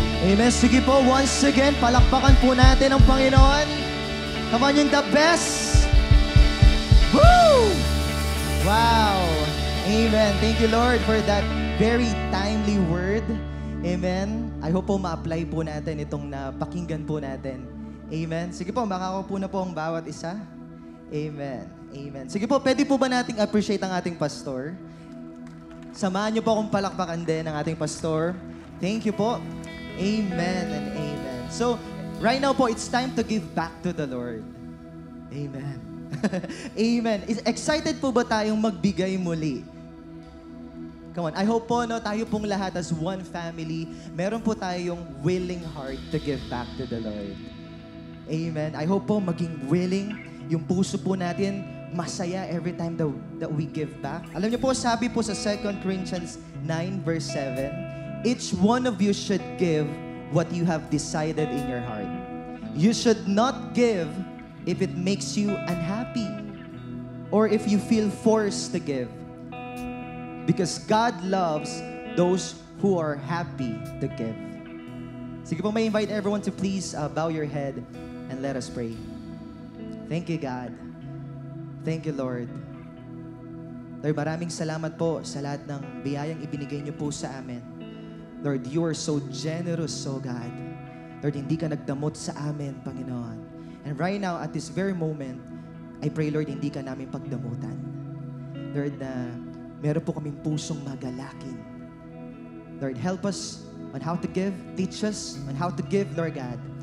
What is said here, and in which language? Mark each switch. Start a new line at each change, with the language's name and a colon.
Filipino: Amen. Sige po,
English: once again,
Filipino: palakpakan po natin ang Panginoon.
English: Come on, yung the best. Woo! Wow. Amen. Thank you, Lord, for that very timely word.
Filipino: Amen. I hope po ma-apply po natin itong napakinggan po natin. Amen. Sige po, makakaupo na po ang bawat isa. Amen. Amen. Sige po, pwede po ba nating appreciate ang ating pastor? Samahan niyo po akong palakpakan din ang ating pastor.
English: Thank you po. Amen and amen. So, right now po, it's time to give back to the Lord. Amen. Amen. Excited
Filipino: po ba tayong magbigay muli?
English: Come on, I hope po, no, tayo pong lahat as one family, meron po tayong willing heart to give back to the Lord. Amen. I hope po
Filipino: maging willing yung puso po natin, masaya
English: every time that we give back.
Filipino: Alam niyo po, sabi po sa 2 Corinthians 9 verse 7,
English: each one of you should give what you have decided in your heart. You should not give if it makes you unhappy or if you feel forced to give. Because God loves those who are happy to give. Sige po, may invite everyone to please bow your head and let us pray. Thank you, God. Thank you, Lord.
Filipino: Lord, maraming salamat po sa lahat ng biyayang ibinigay niyo po sa amin.
English: Lord, you are so generous, oh God.
Filipino: Lord, hindi ka nagdamot sa amin, Panginoon.
English: And right now, at this very moment, I pray, Lord,
Filipino: hindi ka namin pagdamutan. Lord, meron po kaming pusong magalakin.
English: Lord, help us on how to give. Teach us on how to give, Lord God.